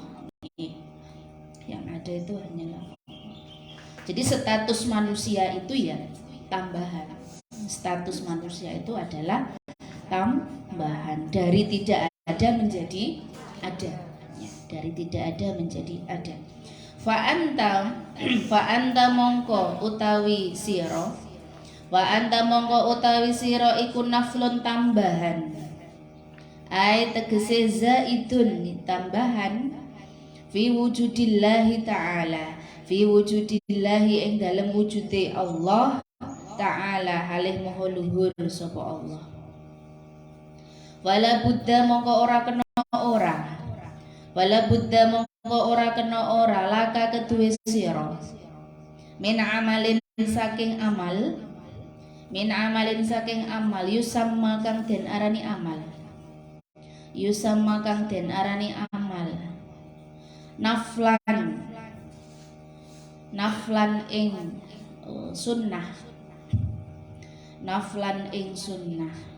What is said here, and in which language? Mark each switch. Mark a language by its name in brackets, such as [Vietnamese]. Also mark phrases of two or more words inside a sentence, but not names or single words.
[Indonesian] Yang ada itu hanyalah Allah. Jadi status manusia itu ya tambahan. Status manusia itu adalah tambahan, dari tidak ada menjadi ada, ya, dari tidak ada menjadi ada. [Arabic] Fa anta [Javanese] mongko utawi sira, [Arabic] wa anta [Javanese] mongko utawi sira iku naflun tambahan, ai tegese zaidun tambahan, [Arabic] fi wujudillahi ta'ala, fi wujudillahi [Javanese] ing dalem wujude Allah ta'ala halih maha luhur sapa Allah. [Arabic] Wala buddha [Javanese] mongko ora kena ora, [Arabic] wala buddha [Javanese] mongko ora kena ora laka keduwe sira [Arabic] min amalin [Javanese] saking amal, [Arabic] min amalin [Javanese] saking amal yusamma kang den arani amal, yusamma kang den arani amal naflan, naflan ing sunnah, naflan ing sunnah.